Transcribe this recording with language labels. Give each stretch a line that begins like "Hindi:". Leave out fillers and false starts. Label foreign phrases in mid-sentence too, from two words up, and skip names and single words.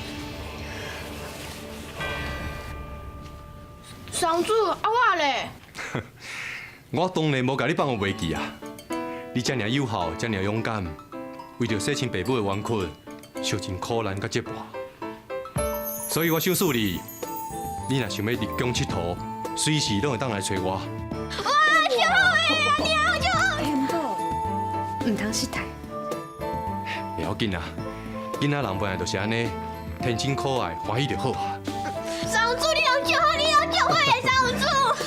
Min Nan Chinese: 上主，啊我咧。我当然无甲你放我袂记啊！你遮尔友好，遮尔勇敢，为着洗亲爸母的冤屈，受尽苦难甲折磨。所以我想诉你，你若想要立功佚佗，随时拢会当来找我。哇，就好诶，你好就好。唔过，唔通失态。袂要紧啊，囡仔人本来就是安尼，天真可爱，欢喜就好啊。上主，你好就好，你好就好诶，上主。